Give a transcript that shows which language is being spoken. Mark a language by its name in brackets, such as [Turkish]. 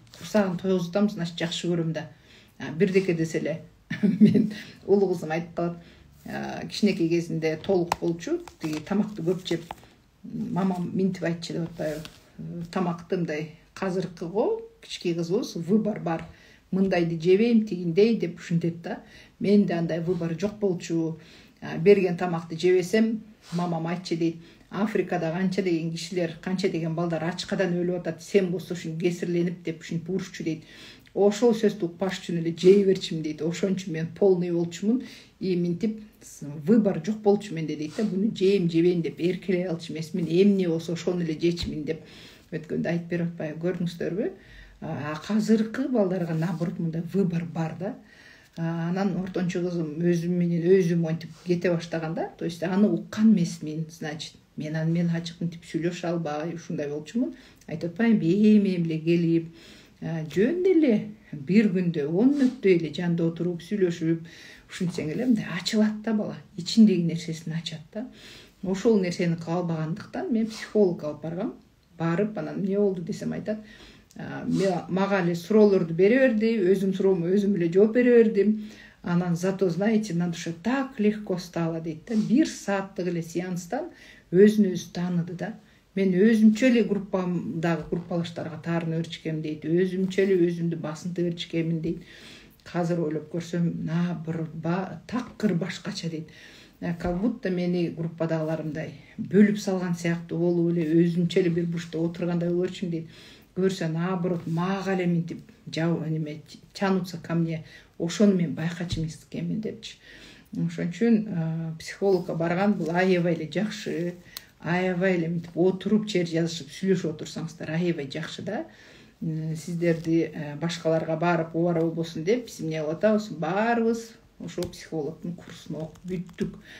[Kyrgyz] Курсагын тойгузтамыз, [Russian] значит [Kyrgyz] жакшы көрөм да. Бирдеке десе эле мен улуу кызым айтып калат. Кичинекей кезинде толук болчу, тиги тамакты көп жеп, мамам минтип айтчу деп атпайбы. Тамакты мындай казыркыго кичинекей кызыбыз выбор бар. Мындайды жебейм, тигиндей деп ушинтет да. Менде андай выбор жок болчу. Берген тамакты жебесем, мамам айтчу дейт. Африкада канча деген кишилер, канча деген балдар ачкадан өлүп атат, сен болсо ушин кесирленип деп ушинтип урушчу дейт. Ошол сөздү укпаш үчүн эле жей берчимин дейт. Ошон үчүн мен полный болчумун. Минтип выбор жок болчу менде дейт да. Буну жейм, жебейм деп эркелей алчу эмесмин. Эмне болсо ошону эле жечимин деп өткөндө айтып берип атпайбы, көрдүңүздөрбү? Казыркы балдарга [Russian] наоборот [Kyrgyz] мындай выбор бар да. Анан ортончу кызым өзүм менен өзүм монтип кете баштаганда, [Russian] то есть [Kyrgyz] аны уккан эмесмин, значит, мен аны менен ачык мынтип сүйлөшө албай, ушундай болчумун. Айтып атпайбы, эми эле келип, жөн эле бир күндө 10 мүнөттөй эле жанында отуруп сүйлөшүп, ушинтсең эле мындай ачылат да бала, ичиндеги нерсесин ачат да. Ошол нерсени кыла албагандыктан мен психолог алып баргам. Барып, анан эмне болду десем айтат. Мага эле суроолорду бере берди, өзүм суроомо өзүм эле жооп бере бердим. Анан [Russian] зато, знаете, на душе так легко стало [Kyrgyz] дейт да. 1 сааттык эле сеанстан өзүн өзү тааныды да. Мен өзүмчө эле группамдагы группалаштарга таарынып берчикем дейт. Өзүмчө эле өзүмдү басынтып берчикемин дейт. Азыр ойлоп көрсөм, такыр башкача дейт. [Russian] Как будто [Kyrgyz] мени группадагыларымдай бөлүп салган сыяктуу болуп эле өзүмчө эле бир бушта отургандай болуп берчүмүн дейт. Көрсө, [Russian] наоборот, [Kyrgyz] мага эле мынтип [Russian] тянутся ко мне. [Kyrgyz] Ошону мен байкачу эмес экенмин депчи. Ошон үчүн психологко барган бул аябай эле жакшы. Аябай эле мынтип отуруп чер жазышып сүйлөшүп отурсаңыздар аябай жакшы да. Сиздерди башкаларга барып убара болбосун деп биз эмне кылып атабыз? Баарыбыз ошол психологдун курсун окуп бүттүк.